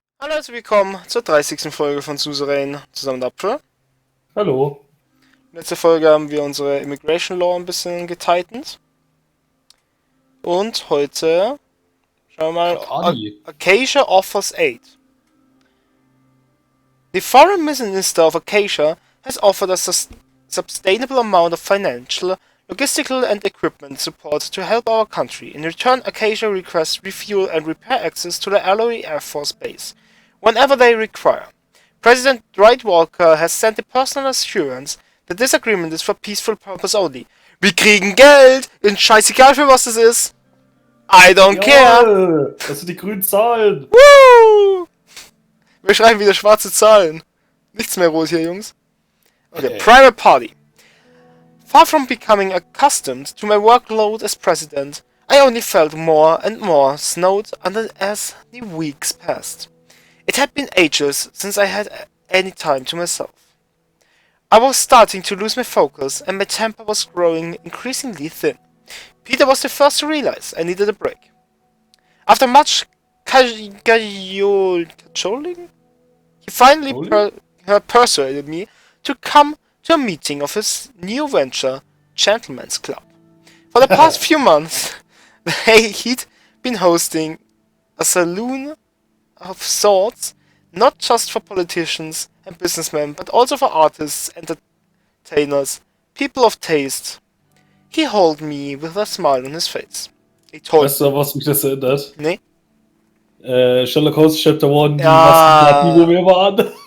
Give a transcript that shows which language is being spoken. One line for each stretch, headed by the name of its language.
German: Hallo, herzlich willkommen zur 30. Folge von Suzerain zusammen mit Apfel. Hallo. Letzte Folge haben wir unsere
English: Immigration Law
German: ein bisschen getightend. Und heute schauen wir mal,
English: Party. Acacia offers aid. The Foreign Minister of Acacia has offered us a sustainable amount of financial, logistical and equipment support to help our country. In return, Acacia requests refuel and repair access to the Alloy Air Force Base whenever they require. President Dwight Walker has sent a personal assurance that this agreement is for peaceful purpose only.
German: Wir kriegen Geld! Ist scheißegal für was es ist!
English: I don't care!
German: Das sind die grünen Zahlen. Woo! Wir schreiben wieder schwarze Zahlen. Nichts mehr rot hier, Jungs.
English: Okay, Private Party. Far from becoming accustomed to my workload as president, I only felt more and more snowed under as the weeks passed. It had been ages since I had any time to myself. I was starting to lose my focus and my temper was growing increasingly thin. Peter was the first to realize I needed a break. After much cajoling, he finally persuaded me to come to a meeting of his new venture, Gentlemen's Club. For the past few months, he'd been hosting a saloon of sorts, not just for politicians and businessmen, but also for artists, entertainers, people of taste. He hauled me with a smile on his face.
German: Weißt du, was mich das erinnert? Nee.
English: Sherlock Holmes Chapter 1, die
German: Ja. Maskenparty, wo wir waren.